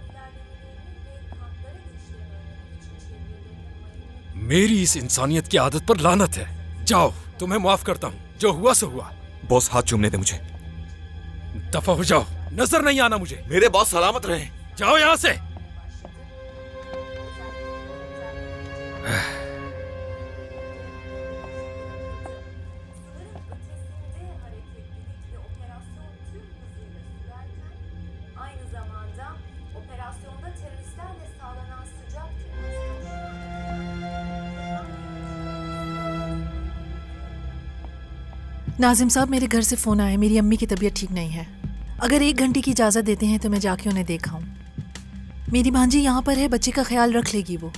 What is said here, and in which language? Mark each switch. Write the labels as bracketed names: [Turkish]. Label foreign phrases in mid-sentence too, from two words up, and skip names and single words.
[Hindi] मेरी इस इंसानियत की आदत पर लानत है। जाओ, तुम्हें माफ करता हूं। जो हुआ सो हुआ। बॉस, हाथ चूमने दे मुझे। दफा हो जाओ, नजर नहीं आना मुझे। मेरे बॉस सलामत रहे। जाओ यहां से। [Turkish] aynı zamanda operasyonda teröristlerle sağlanan sıcak [Hindi] नाजिम साहब, मेरे घर से फ़ोन आया। मेरी अम्मी की तबीयत ठीक नहीं है। अगर 1 घंटे की इजाज़त देते हैं तो मैं जाके उन्हें देखा हूँ। मेरी भांजी यहाँ पर है, बच्चे का ख्याल रख लेगी वो।